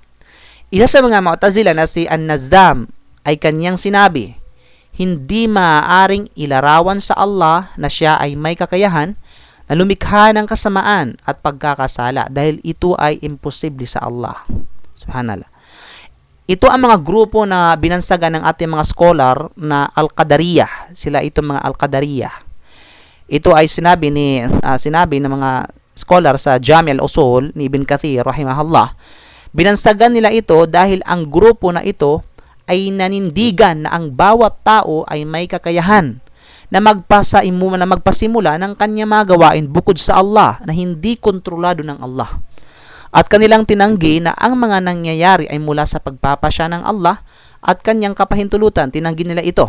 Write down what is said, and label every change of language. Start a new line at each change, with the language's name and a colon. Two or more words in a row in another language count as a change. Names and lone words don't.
Filipino: Isa sa mga Mu'tazila na si An-Nazzam ay kanyang sinabi, hindi maaaring ilarawan sa Allah na siya ay may kakayahan na lumikha ng kasamaan at pagkakasala dahil ito ay imposible sa Allah. Subhanallah. Ito ang mga grupo na binansagan ng ating mga scholar na Al-Qadariyah. Sila itong mga Al-Qadariyah. Ito ay sinabi ng mga scholar sa Jami' al-Usul ni Ibn Kathir rahimahullah. Binansagan nila ito dahil ang grupo na ito ay nanindigan na ang bawat tao ay may kakayahan na magpasimula ng kanyang mga gawain bukod sa Allah na hindi kontrolado ng Allah. At kanilang tinanggi na ang mga nangyayari ay mula sa pagpapasya ng Allah at kanyang kapahintulutan, tinanggi nila ito.